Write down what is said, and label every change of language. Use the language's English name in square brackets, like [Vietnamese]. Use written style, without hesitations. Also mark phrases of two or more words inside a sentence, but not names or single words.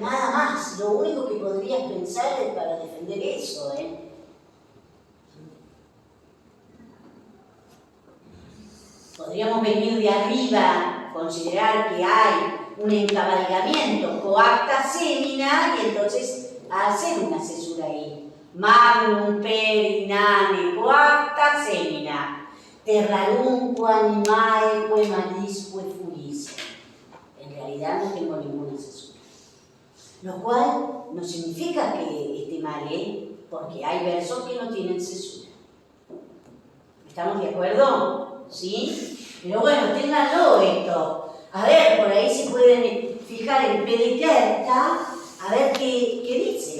[Spanish] Nada más, lo único que podrías pensar es para defender eso, Podríamos venir de arriba, considerar que hay un encabalgamiento [Latin] coacta semina [Spanish] y entonces hacer una cesura ahí. [Latin] Magnum perinane coacta semina, terrarunque animaeque marisque fuisse. [Spanish] En realidad no tengo ninguna cesura. Lo cual no significa que esté mal, porque hay versos que no tienen cesura. ¿Estamos de acuerdo? ¿Sí? Pero bueno, ténganlo esto. A ver, por ahí se pueden fijar en Pedicerta, a ver qué dice.